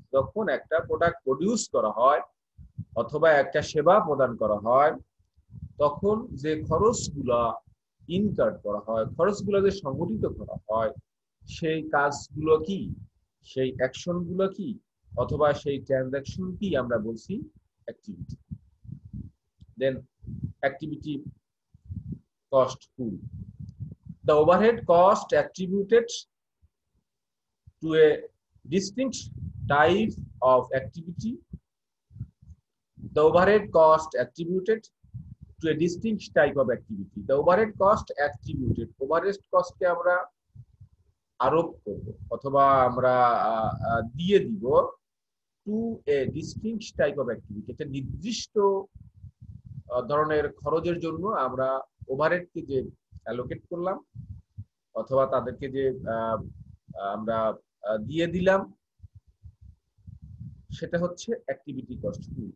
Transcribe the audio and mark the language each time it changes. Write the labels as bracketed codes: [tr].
[bn] যখন একটা product produce করা হয় অথবা একটা সেবা প্রদান করা হয় তখন যে খরচগুলো ইনকার করা হয়, খরচগুলো যে সংগঠিত করা হয় সেই কাজগুলো কি, সেই অ্যাকশনগুলো কি, অথবা সেই ট্রানজাকশন কি আমরা বলছি activity. [en] Then activity cost pool. The overhead cost attributed to a distinct type of activity. The overhead cost attributed to a distinct type of activity. The overhead cost attributed. [bn] Overhead cost কে আমরা আরোপ করব অথবা আমরা দিয়ে দিব [en] To a distinct type of activity. [bn] একটা নির্দিষ্ট ধরনের খরচের জন্য আমরা ওভারহেডকে যে অ্যালোকেট করলাম অথবা তাদেরকে যে আমরা দিয়ে দিলাম, সেটা হচ্ছে অ্যাক্টিভিটি কস্ট পুল।